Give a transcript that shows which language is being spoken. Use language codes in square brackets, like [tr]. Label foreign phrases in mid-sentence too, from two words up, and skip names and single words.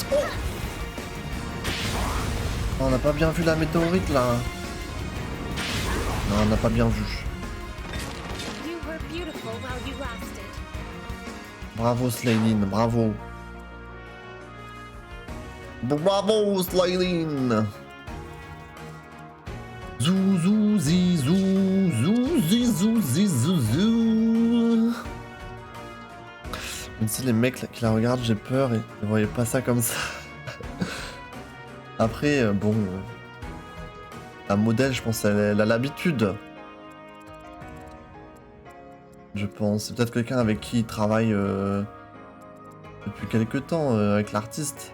[fr] Oh, on n'a pas bien vu la météorite là. Non, on n'a pas bien vu. Bravo Slaylin, bravo. Bravo Slaylin. Zou zou zi zou zou zi zou zi zou zou. Même si les mecs là, qui la regardent, j'ai peur et ne voyaient pas ça comme ça. Après, bon, la modèle, je pense, elle a l'habitude. Je pense, c'est peut-être quelqu'un avec qui il travaille depuis quelques temps avec l'artiste.